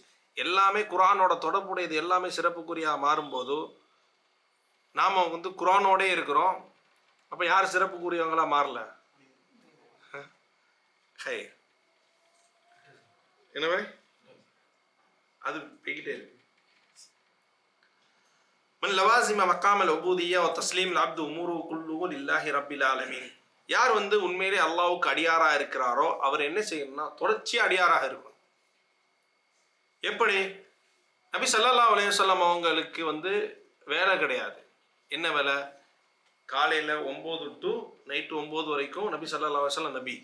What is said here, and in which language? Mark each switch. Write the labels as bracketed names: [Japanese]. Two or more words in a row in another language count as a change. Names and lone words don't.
[Tamil] எல்லாமே குர்ஆனோட தொடர்புடையது எல்லாமே சிறப்புக்குரிய மாறும்போது நாம் வந்து குர்ஆனோடே இருக்கிறோம். அப்போ யார் சிறப்புக்குரியவங்களா மாறல? ஹை எனவே அது போய்கிட்டே இருக்கு. [Arabic] من لوازم مقام العبودية وتسليم العبد أموره كله لله رب العالمين. [Tamil] யார் வந்து உண்மையிலே அல்லாஹ்வுக்கு அடியாராக இருக்கிறாரோ அவர் என்ன செய்யணும்னா தொடர்ச்சியாக அடியாராக இருக்கணும். எப்படி? நபி [Arabic] صلى الله عليه وسلم [Tamil] அவங்களுக்கு வந்து வேலை கிடையாது. என்ன வேலை? காலையில் 9 to நைட்டு 9 வரைக்கும் நபி [Arabic] صلى الله عليه وسلم [Tamil] நபி.